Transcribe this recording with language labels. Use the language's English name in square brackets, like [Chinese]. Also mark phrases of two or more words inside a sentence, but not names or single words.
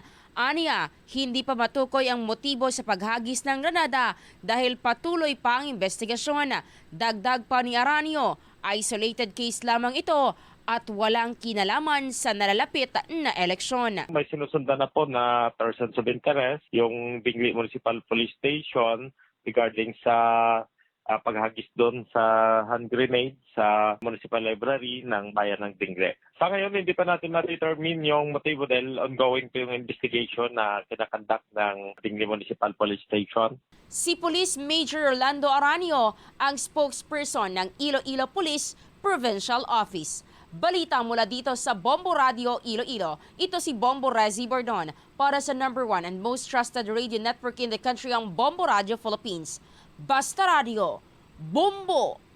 [Filipino] Aniya, hindi pa matukoy ang motibo sa paghagis ng granada dahil patuloy pa ang investigasyon. Dagdag pa ni Aranio, isolated case lamang ito at walang kinalaman sa nalalapit na eleksyon. May sinusundan na po na [English] persons of interest, [Filipino] yung Dingle Municipal Police Station regarding sa paghagis doon sa [English] hand grenade [Filipino] sa Municipal Library ng Bayan ng Dingle. Sa ngayon, hindi pa natin ma-determine yung motibo dahil ongoing po yung investigation na kinakandak ng Dingle Municipal Police Station. Si Police Major Rolando Aranio ang spokesperson ng Iloilo Police Provincial Office. Balita mula dito sa Bombo Radio Iloilo. Ito si Bombo Rezi Bordon para sa [English] #1 and most trusted radio network in the country, [Filipino] ang Bombo Radio Philippines. Basta Radio, Bombo!